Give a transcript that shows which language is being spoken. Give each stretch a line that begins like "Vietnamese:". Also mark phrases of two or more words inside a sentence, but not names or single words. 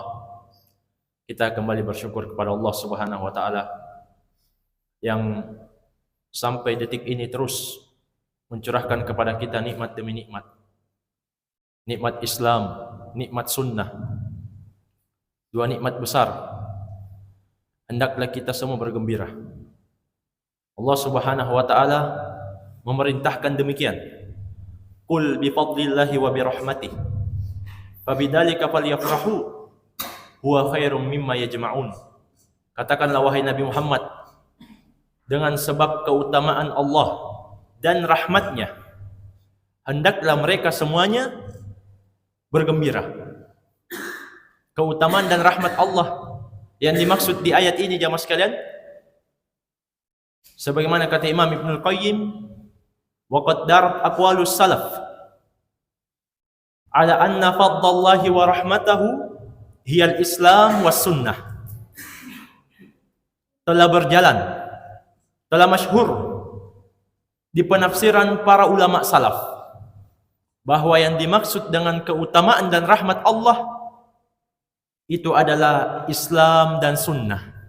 Indonesian: Kita kembali bersyukur kepada
Arabic: الله سبحانه وتعالى
Indonesian: yang sampai detik ini terus mencurahkan kepada kita nikmat demi nikmat. Nikmat Islam, nikmat sunnah. Dua nikmat besar. Hendaklah kita semua bergembira.
Arabic: الله سبحانه وتعالى
Indonesian: memerintahkan demikian.
Arabic: قل بفضل الله وبرحمته. فبذلك فليفرحوا هو خير مما يجمعون.
Indonesian: Katakanlah wahai Nabi Muhammad, dengan sebab keutamaan Allah dan rahmatnya, hendaklah mereka semuanya bergembira. Keutamaan dan rahmat Allah yang dimaksud di ayat ini jamaah sekalian, sebagaimana kata Imam Ibnul Qayyim,
Arabic: وقد دارت أقوال السلف على أن فضل الله ورحمته هي الإسلام والسنة.
Indonesian: Telah berjalan, telah masyhur di penafsiran para ulama salaf bahwa yang dimaksud dengan keutamaan dan rahmat Allah itu adalah Islam dan sunnah.